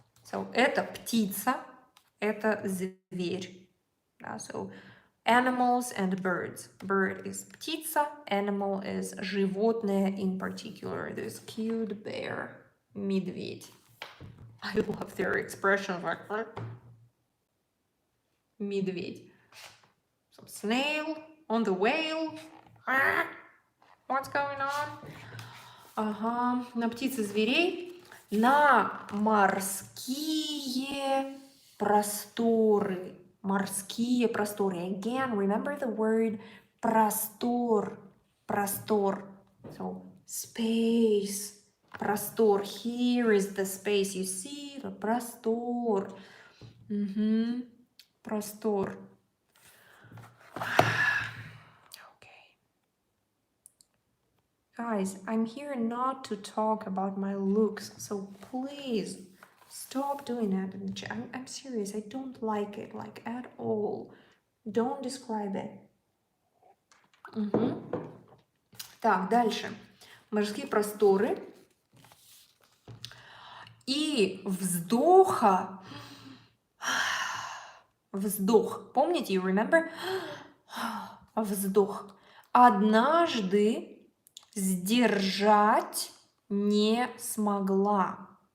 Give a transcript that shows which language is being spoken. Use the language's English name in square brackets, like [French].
[Russian] So это птица, это зверь. [English] So animals and birds. Bird is птица, animal is животное, in particular this cute bear, медведь. I love their expression like медведь. So snail on the whale. What's going on? [Russian] Ага, на птицы зверей, на морские просторы. Морские просторы. [English] Again, remember the word простор. [Russian] Простор. [English] So, space. [Russian] Простор. [English] Here is the space. You see the простор. [Russian] Простор. [English] Guys, I'm here not to talk about my looks, so please stop doing that. I'm serious, I don't like it, like, at all. Don't describe it. [Russian] Так, дальше. Морские просторы. И вздоха. Вздох. Помните, [English] you remember? [Russian] Вздох. Однажды сдержать не смогла.